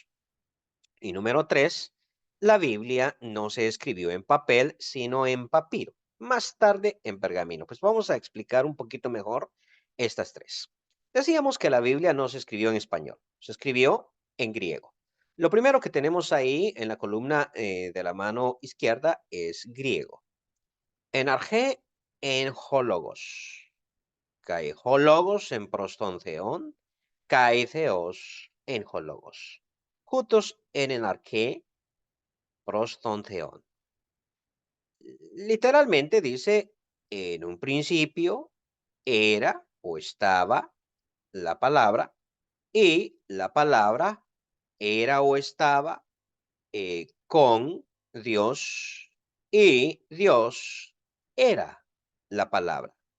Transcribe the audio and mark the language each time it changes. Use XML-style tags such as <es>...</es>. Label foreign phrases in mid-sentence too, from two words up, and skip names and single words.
<es>Y número tres, la Biblia no se escribió en papel, sino en papiro, más tarde en pergamino. Pues vamos a explicar un poquito mejor estas tres. Decíamos que la Biblia no se escribió en español, se escribió en griego. Lo primero que tenemos ahí en la columna de la mano izquierda es griego.</es> <el>Ἐν ἀρχῇ, ἦν ὁ λόγος. Καὶ ὁ λόγος ἦν πρὸς τὸν θεόν, καὶ θεὸς ἦν ὁ λόγος.</el> <es>Juntos en el arqué,</es> <el>πρὸς τὸν θεόν.</el> <es>Literalmente dice, en un principio era o estaba la palabra y la palabra era o estaba con Dios y Dios era la palabra.</es>